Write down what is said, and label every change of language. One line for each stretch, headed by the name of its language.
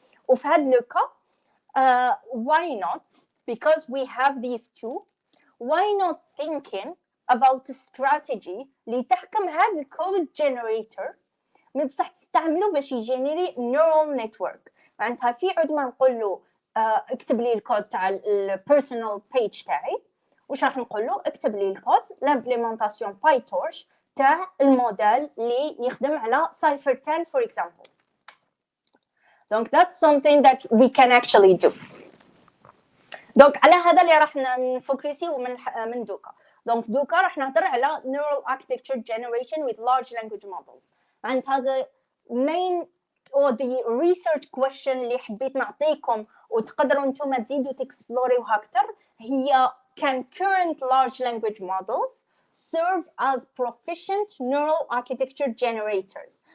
Arabic: وفي هذا لوكا
English: why not because we have these two why not thinking about a strategy
Arabic: اللي تحكم هذا الكود generator من بصح تستعملوا باش يجينيري
English: neural network.
Arabic: معناتها في عود ما نقول له اكتب لي الكود تاع البيرسونال بيج تاعي، واش راح نقول له؟ اكتب لي الكود لامبليمونطاسيون بايتورش تاع الموديل اللي يخدم على Cypher 10
English: for example. Donc that's something that we can actually do.
Arabic: دونك على هذا اللي راح نفوكسيو من دوكا. دونك دوكا راح نهضر على neural architecture generation
English: with large language models.
Arabic: عند هذا
English: main or the research question
Arabic: اللي حبيت نعطيكم وتقدروا انتم تزيدوا تكسبلوريوها اكثر هي
English: can current large language models serve as proficient neural architecture generators.